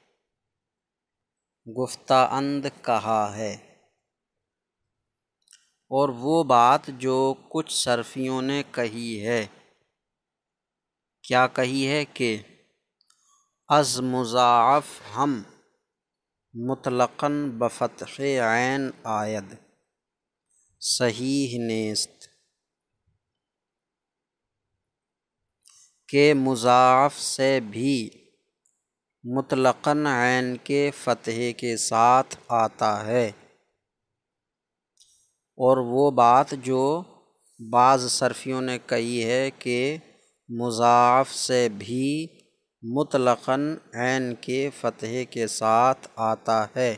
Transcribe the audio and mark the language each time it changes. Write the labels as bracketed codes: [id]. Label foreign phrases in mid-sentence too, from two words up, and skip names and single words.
[fa] گفتہ اند [ur] کہا ہے، اور وہ بات جو کچھ صرفیوں نے کہی ہے، کیا کہی ہے کہ [fa] از مضاعف ہم مطلقاً بفتح عین آید صحیح نیست، [ur] کہ مضاعف سے بھی مطلقاً عین کے فتح کے ساتھ آتا ہے، اور وہ بات جو بعض صرفیوں نے کہی ہے کہ مضاعف سے بھی مطلقاً عین کے فتح کے ساتھ آتا ہے۔